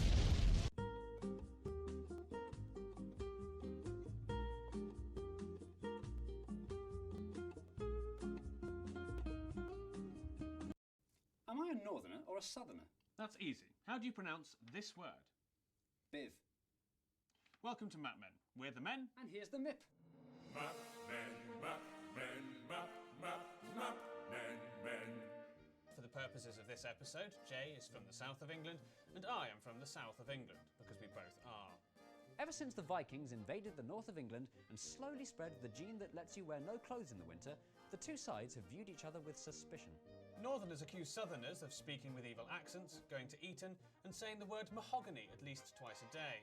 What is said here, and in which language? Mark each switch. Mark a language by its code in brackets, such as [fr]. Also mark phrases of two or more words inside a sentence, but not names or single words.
[en] Am I a northerner or a southerner? That's easy. How do you pronounce this word? Biv. Welcome to Map Men. We're the men. And here's the MIP. Map men, map men, map, map, map men, men. For the purposes of this episode, Jay is from the south of England, and I am from the south of England, because we both are. Ever since the Vikings invaded the north of England and slowly spread the gene that lets you wear no clothes in the winter, the two sides have viewed each other with suspicion. Northerners accuse Southerners of speaking with evil accents, going to Eton, and saying the word mahogany at least twice a day.